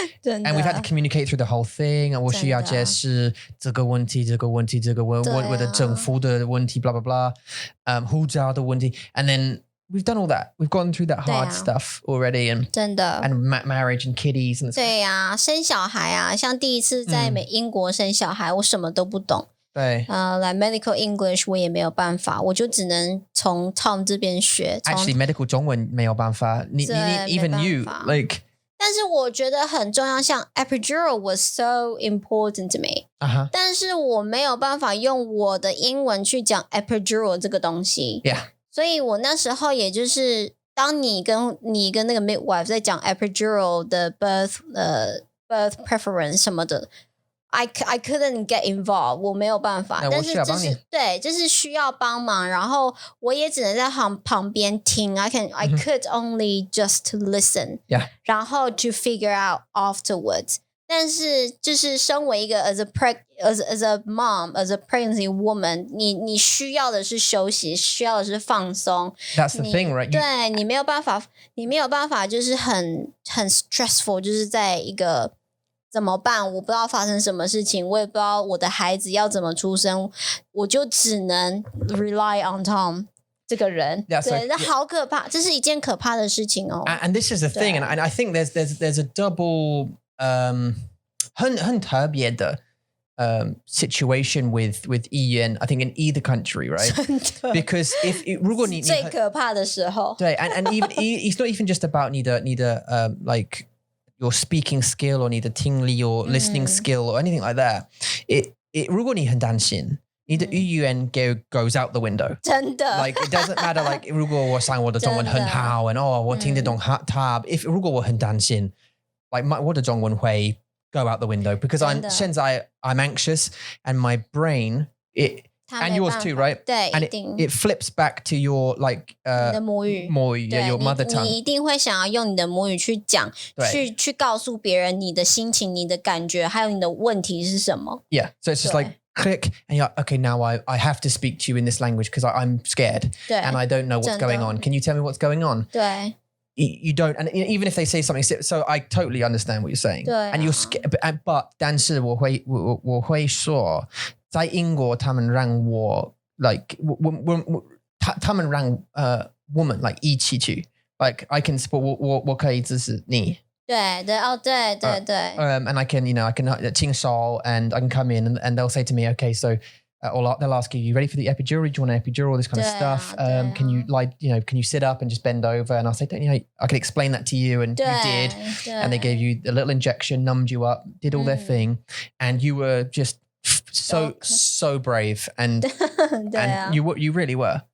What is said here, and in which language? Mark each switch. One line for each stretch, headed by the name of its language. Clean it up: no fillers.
English: And we've had to communicate through the whole thing.
Chinese: 我需要解释这个问题我的政府的问题 blah blah blah 护照的问题
English: and then we've done all that. We've gone through that hard stuff already, and
Chinese: 真的
English: and marriage and kiddies and
Chinese: 对啊，生小孩啊，像第一次在英国生小孩，我什么都不懂。对来 medical English 我也没有办法，我就只能从 Tom 这边学。
English: Actually, medical
Chinese: 中文没有办法，你
English: even you like.
Chinese: 但是我觉得很重要，像
English: epidural was so important to me.
Chinese: 但是我没有办法用我的英文去讲 epidural 这个东西。
English: Yeah.
Chinese: 所以我那时候也就是当你跟那个 midwife 在讲 epidural 的 birth preference 什么的
English: I couldn't get involved
Chinese: 我没有办法但是就是需要帮忙然后我也只能在旁边听
English: I could only just listen
Chinese: 然后
English: to figure out afterwards
Chinese: 但是就是身为一个
English: as a mom as a pregnancy woman
Chinese: 你需要的是休息需要的是放松
English: That's the thing, right?
Chinese: 对你没有办法就是很 stressful 就是在一个怎么办我不知道发生什么事情我也不知道我的孩子要怎么出生我就只能
English: rely on
Chinese: Tom 这个人 对那好可怕这是一件可怕的事情哦
English: And this is the thing and I think there's a double
Chinese: 很特别的
English: situation with Ian I think in either country right because if
Chinese: 如果你最可怕的时候
English: 对 and even it's not even just about
Chinese: 你的
English: like your speaking skill or
Chinese: 你的听力
English: or listening skill or anything like that,
Chinese: 如果你很担心，你的语言
English: goes out the window.
Chinese: 真的
English: Like it doesn't matter. Like
Chinese: 如果我想我的中文很好
English: and
Chinese: 我听得懂他
English: if
Chinese: 如果我很担心
English: like
Chinese: 我的中文会
English: go out the window because
Chinese: 现在
English: I'm anxious and my brain and yours too, right?
Chinese: 对
English: and
Chinese: 一定
English: it flips back to your like
Chinese: 你的母语
English: yeah, your mother tongue.
Chinese: 你一定会想要用你的母语去讲去告诉别人你的心情你的感觉还有你的问题是什么
English: Yeah, so it's just like click and you're like, okay, now I have to speak to you in this language because I'm scared
Chinese: 对
English: and I don't know what's going on. Can you tell me what's going on?
Chinese: 对
English: You don't, and even if they say something, so I totally understand what you're saying.
Chinese: 对啊
English: And you're scared, but
Chinese: 但是我会说，在英国他们让我 like 他们让我们 like 一起去 like
English: I can support
Chinese: 我可以支持你。对对哦对对对
English: And I can, I can
Chinese: 轻手
English: and I can come in and they'll say to me, okay, so or they'll ask you ready for the epidural? Do you want an epidural? This kind of stuff. Can you can you sit up and just bend over? And I'll say, I can explain that to you, and you did. And they gave you a little injection, numbed you up, did all their thing, and you were just so brave, and and you really were.